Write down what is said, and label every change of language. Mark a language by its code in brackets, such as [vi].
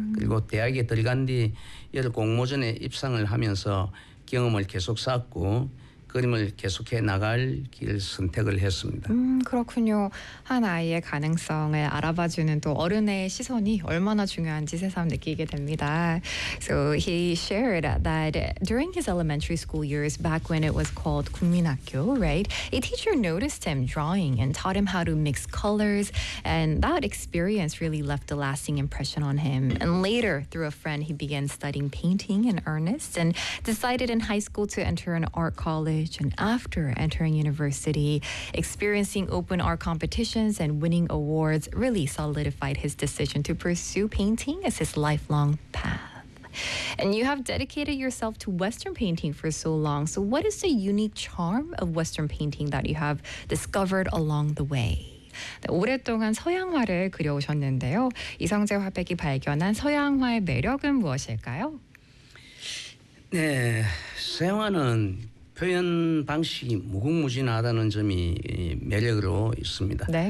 [ko] 그리고 대학에 들어간 뒤 여러 공모전에 입상을 하면서 경험을 계속 쌓고 그림을 계속해 나갈 길 선택을 했습니다. 그렇군요. 한 아이의 가능성을 알아봐주는 또 어른의 시선이 얼마나 중요한지 새삼 느끼게 됩니다. [en] So he shared that during his elementary school years, back when it was called 국민학교, right? A teacher noticed him drawing and taught him how to mix colors, and that experience really left a lasting impression on him. And later, through a friend, he began studying painting in earnest and decided in high school to enter an art college. And after entering university, experiencing open art competitions and winning awards really solidified his decision to pursue painting as his lifelong path. And you have dedicated yourself to Western painting for so long. So, what is the unique charm of Western painting that you have discovered along the way? [ko] 네, 오랫동안 서양화를 그려오셨는데요. 이성재 화백이 발견한 서양화의 매력은 무엇일까요? 네, 서양화는 표현 방식이 무궁무진하다는 점이 매력으로 있습니다.